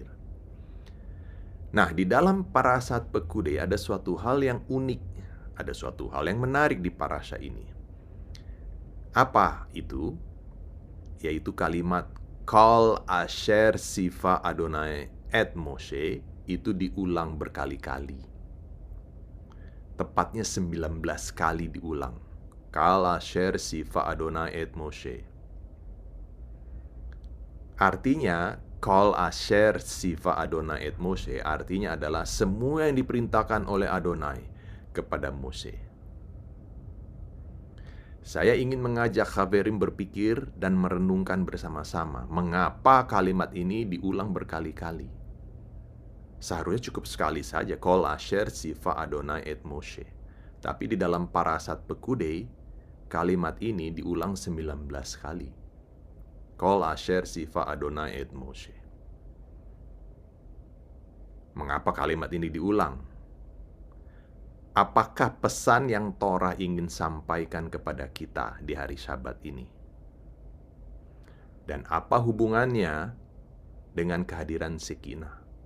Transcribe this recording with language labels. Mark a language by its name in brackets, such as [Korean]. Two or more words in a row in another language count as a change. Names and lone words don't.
[Indonesian] Nah, di dalam parasat Pekudei ada suatu hal yang unik, ada suatu hal yang menarik di parasha ini. Apa itu? Yaitu kalimat [Hebrew] כל אשר צוה אדוני את משה [Indonesian] itu diulang berkali-kali. Tepatnya 19 kali diulang. [Hebrew] כל אשר צוה אדוני את משה. [Indonesian] Artinya, [Hebrew] כל אשר צוה אדוני את משה [Indonesian] artinya adalah semua yang diperintahkan oleh Adonai kepada Mose. Saya ingin mengajak Haverim berpikir dan merenungkan bersama-sama mengapa kalimat ini diulang berkali-kali. Seharusnya cukup sekali saja, [Hebrew] כל אשר צוה אדוני את משה. [Indonesian] Tapi di dalam parasat Pekudei, kalimat ini diulang 19 kali. [Hebrew] כל אשר צוה אדוני את משה. [Indonesian] Mengapa kalimat ini diulang? Apakah pesan yang Torah ingin sampaikan kepada kita di hari Sabat ini? Dan apa hubungannya dengan kehadiran Shekinah?